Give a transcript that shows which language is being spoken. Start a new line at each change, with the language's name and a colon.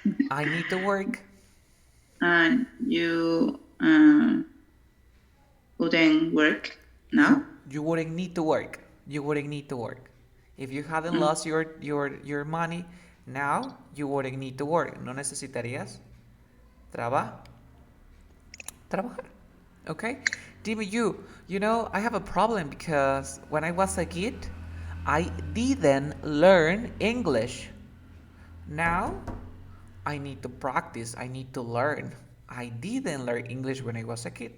English: I need to work. and you wouldn't work now. You wouldn't need to work. You wouldn't need to work. If you hadn't lost your money, now you wouldn't need to work.
Spanish: No necesitarías trabajar.
English: Okay?
Spanish: Dime,
English: I have a problem because when I was a kid, I didn't learn English. Now, I need to practice. I need to learn. I didn't learn English when I was a kid.